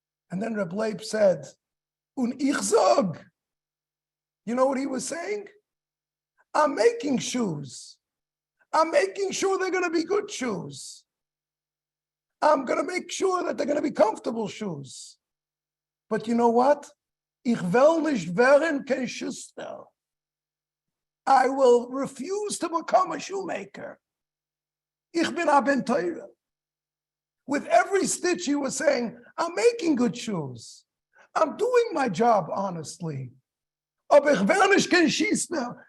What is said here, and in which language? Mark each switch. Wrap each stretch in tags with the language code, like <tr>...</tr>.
<en>And then Reb Leib said,</en> <yi>"Un ich sag."</yi> <en>You know what he was saying? I'm making shoes. I'm making sure they're going to be good shoes. I'm going to make sure that they're going to be comfortable shoes. But you know what?</en> <yi>Ich will nicht werden kein Schuster.</yi> <en>I will refuse to become a shoemaker.</en> <yi>Ich bin a ben Torah.</yi> <en>With every stitch he was saying, I'm making good shoes. I'm doing my job honestly.</en> <yi>Aber ich will nicht kein Schuster.</yi>